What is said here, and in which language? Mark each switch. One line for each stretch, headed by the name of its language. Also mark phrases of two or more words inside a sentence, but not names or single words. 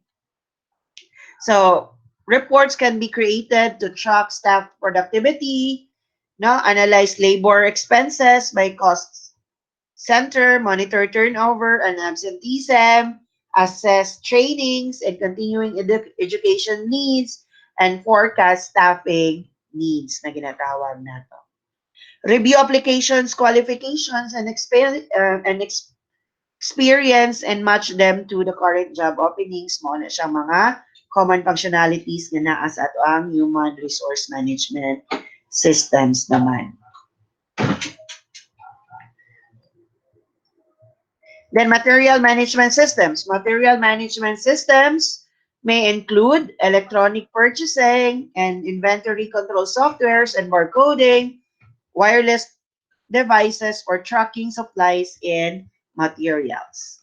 English: So reports can be created to track staff productivity, no, analyze labor expenses by cost center, monitor turnover and absenteeism, assess trainings and continuing education needs, and forecast staffing needs
Cebuano: na ginatawag na to.
English: Review applications, qualifications, and experience and match them to the current job openings
Cebuano: mo na siya mga
English: common functionalities
Cebuano: na naa sa ato ang
English: human resource management systems naman. Then material management systems. Material management systems may include electronic purchasing and inventory control softwares and barcoding, wireless devices for tracking supplies and materials.